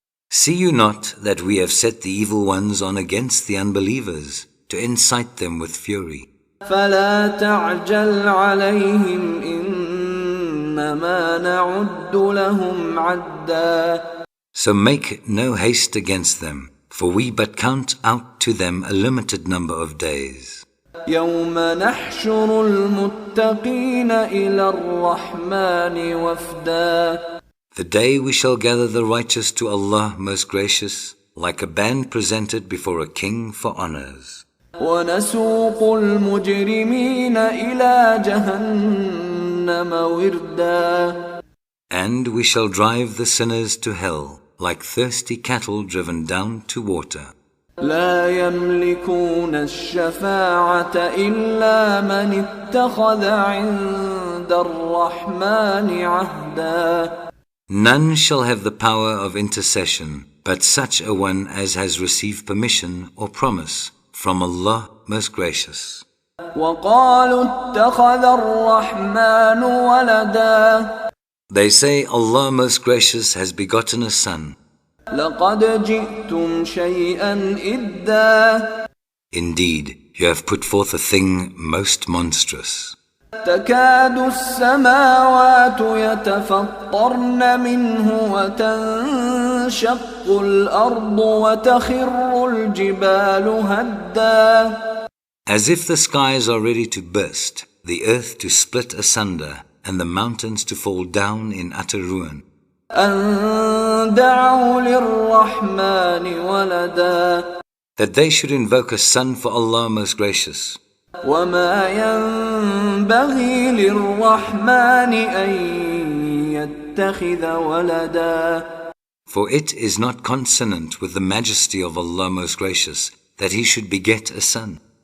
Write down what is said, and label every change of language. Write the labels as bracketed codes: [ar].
[en] See you not that we have set the evil ones on against the unbelievers to incite them with fury? [ar] فلا تعجل عليهم إنما نعد لهم عدا. [en] So make no haste against them, for we but count out to them a limited number of days. [ar] يوم نحشر المتقين إلى الرحمن وفدا. [en] The day we shall gather the righteous to Allah most gracious, like a band presented before a king for honors. [ar] ونسوق المجرمين إلى جهنم وردا. [en] And we shall drive the sinners to hell, like thirsty cattle driven down to water. [ar] لا يملكون الشفاعة إلا من اتخذ عند الرحمن عهدا. [en] None shall have the power of intercession, but such a one as has received permission or promise from Allah most gracious. [ar] وقالوا اتخذ الرحمن ولدا. [en] They say Allah most gracious has begotten a son. [ar] لقد جئتم شيئا إدا. [en] Indeed, you have put forth a thing most monstrous. [ar] تكاد السماوات يتفطرن منه وتنشق الأرض وتخر الجبال هدا. [en] As if the skies are ready to burst, the earth to split asunder, and the mountains to fall down in utter ruin. [ar] أن دعوا للرحمن ولدا. [en] That they should invoke a son for Allah most gracious. [ar] وما ينبغي للرحمن أن يتخذ ولدا. [en] For it is not consonant with the majesty of Allah most gracious that he should beget a son.